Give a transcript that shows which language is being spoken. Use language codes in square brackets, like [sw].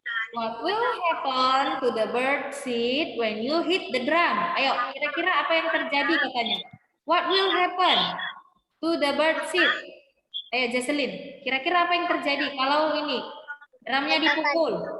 [en] What will happen to the bird seed when you hit the drum? [id] Ayo, kira-kira apa yang terjadi katanya? [en] What will happen to the bird seed? [id] Ayo, Jesselyn, kira-kira apa yang terjadi kalau ini drumnya dipukul?